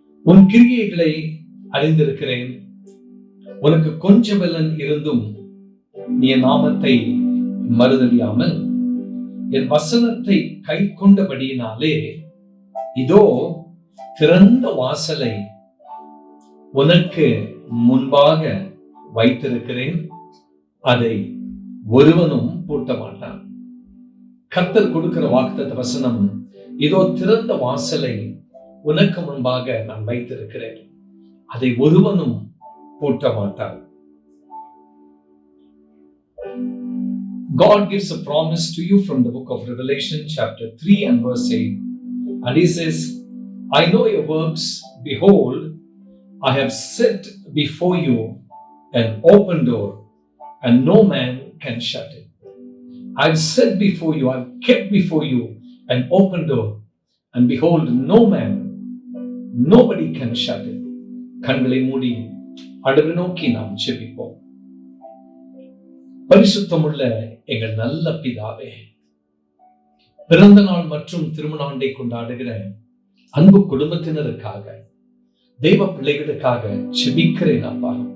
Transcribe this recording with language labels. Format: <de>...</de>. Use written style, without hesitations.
<ta>உன் கிரியைகளை அறிந்திருக்கிறேன். உனக்கு கொஞ்ச பலன் இருந்தும் நீ என் நாமத்தை மறுதலியாமல் என் வசனத்தை கை கொண்டபடியினாலே இதோ திறந்த வாசலை உனக்கு முன்பாக வைத்திருக்கிறேன், அதை ஒருவனும் பூட்ட மாட்டான். கர்த்தர் கொடுக்கிற வாக்குத்தத்த வசனம், இதோ திறந்த வாசலை உனக்கு முன்பாக நான் வைத்திருக்கிறேன், அதை ஒருவனும் பூட்ட மாட்டான்.</ta> <en>God gives a promise to you from the book of Revelation chapter 3 and verse 8. And he says, I know your works. Behold, I have set before you an open door, and no man can shut it. I have set before you, I have kept before you an open door, and behold, no man, nobody can shut it.</en> <ta>கண்களை மூடி ஆண்டவரை நோக்கி நாம் ஜெபிப்போம். பரிசுத்தமுள்ள எங்கள் நல்ல பிதாவே, பிறந்த நாள் மற்றும் திருமண ஆண்டை கொண்டாடுகிற அன்பு குடும்பத்தினருக்காக, தெய்வ பிள்ளைகளுக்காக ஜெபிக்கிறேன் அப்பா.</ta>